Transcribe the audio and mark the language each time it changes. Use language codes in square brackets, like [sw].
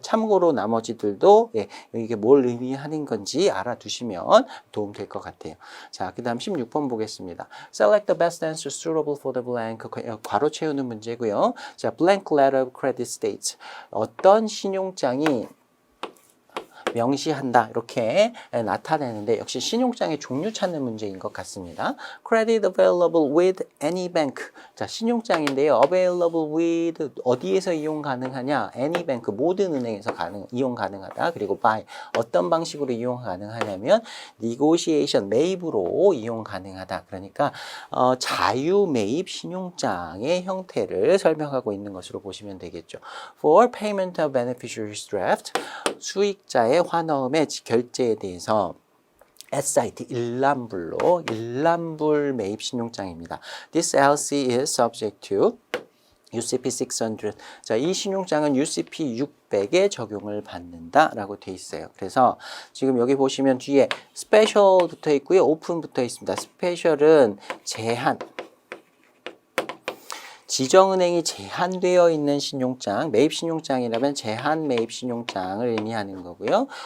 [ko] 참고로 나머지들도 이게 뭘 의미하는 건지 알아두시면 도움될 것 같아요. 자, 그 다음 16번 보겠습니다. [en] Select the best answer suitable for the blank. [ko] 괄호 채우는 문제고요. 자, [en] blank letter of credit states. [ko] 어떤 신용장이 명시한다 이렇게 나타내는데 역시 신용장의 종류 찾는 문제인 것 같습니다. [en] Credit available with any bank. [ko] 자, 신용장인데요. [en] Available with [ko] 어디에서 이용 가능하냐? [en] Any bank [ko] 모든 은행에서 이용 가능하다. 그리고 by 어떤 방식으로 이용 가능하냐면 negotiation 매입으로 이용 가능하다. 그러니까 자유 매입 신용장의 형태를 설명하고 있는 것으로 보시면 되겠죠. [en] For payment of beneficiary's draft [ko] 수익자의 환어음의 결제에 대해서 SIT 일람불 매입 신용장입니다. [en] This LC is subject to UCP 600. [ko] 자, 이 신용장은 UCP 600에 적용을 받는다라고 돼 있어요. 그래서 지금 여기 보시면 뒤에 스페셜 붙어 있고요, 오픈 붙어 있습니다. 스페셜은 제한. 지정은행이 제한되어 있는 신용장, 매입 신용장이라면 제한 매입 신용장을 의미하는 거고요.